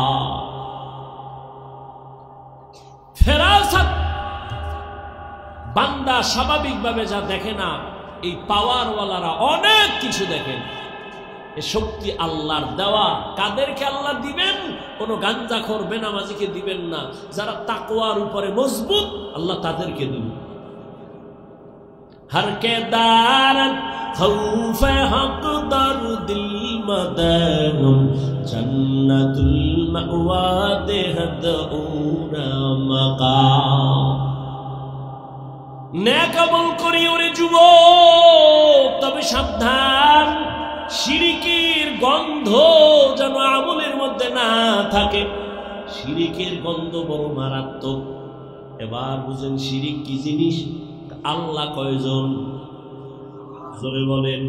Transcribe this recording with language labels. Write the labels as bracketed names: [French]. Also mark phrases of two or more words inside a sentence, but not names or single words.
[Bangla] ফেরাসাত বান্দা স্বাভাবিকভাবে যা দেখে না, এই পাওয়ারওয়ালারা অনেক কিছু দেখেন। এ শক্তি আল্লাহর দেওয়া। কাদেরকে আল্লাহ দিবেন? কোন গাঞ্জাখোর বেনামাজিকে দিবেন না। যারা তাকওয়ার উপরে মজবুত, আল্লাহ তাদেরকে দিবেন। [Persian] هر که دارد خوف حق در دل مدام جنت المأوی دهد او را مقام. [Bangla] नेक আমল করি ওরে যুবক, তবে সাবধান, শিরিকের গন্ধ যেন আমলের মধ্যে না থাকে। শিরিকের গন্ধ বড় মারাত্মক। এবার বুঝেন শিরিক কি জিনিস? আল্লাহ কয়জন? জোরে বলেন।